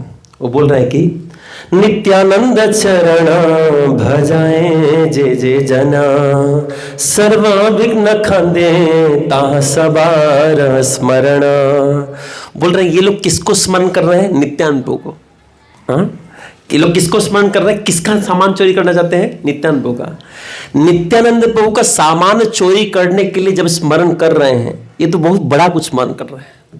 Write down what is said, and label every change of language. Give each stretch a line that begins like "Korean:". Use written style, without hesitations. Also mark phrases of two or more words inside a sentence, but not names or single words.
Hindi: वो बोल रहे हैं कि
Bangla: নিত্যানন্দ চরণ ভজায় যে যে জনা, সর্ব বিঘ্ন খণ্ডে তাহ সবার স্মরণ।
Hindi: बोल रहे हैं ये लोग किसको स्मरण कर रहे हैं? नित्यानंद प्रभु को। हाँ, ये लोग किसको स्मरण कर रहे हैं? किसका सामान चोरी करना चाहते हैं? नित्यानंद प्रभु का। नित्यानंद प्रभु का सामान चोरी करने के लिए जब स्मरण कर रहे हैं, ये तो बहुत बड़ा कुछ स्मरण कर रहे हैं।